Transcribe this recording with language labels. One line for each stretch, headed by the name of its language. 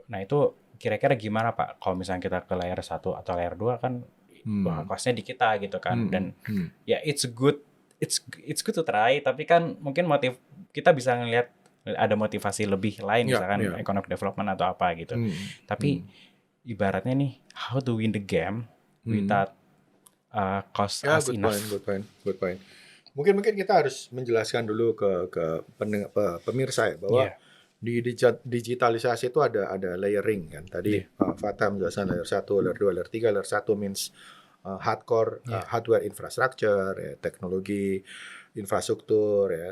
Indonesian: Nah itu kira-kira gimana Pak kalau misalnya kita ke layer 1 atau layer 2 kan costnya di kita gitu kan, dan ya
English: it's good to try,
Indonesian: tapi kan mungkin kita bisa ngelihat ada motivasi lebih lain misalkan
English: economic development
Indonesian: atau apa gitu. Tapi ibaratnya nih,
English: how to win the game without cost us enough. Good point.
Indonesian: Mungkin kita harus menjelaskan dulu ke pemirsa ya bahwa di digitalisasi itu ada layering kan. Tadi Fatah menjelaskan layer 1, layer 2, layer 3.
English: Layer 1 means hardcore hardware infrastructure,
Indonesian: ya, teknologi infrastruktur, ya.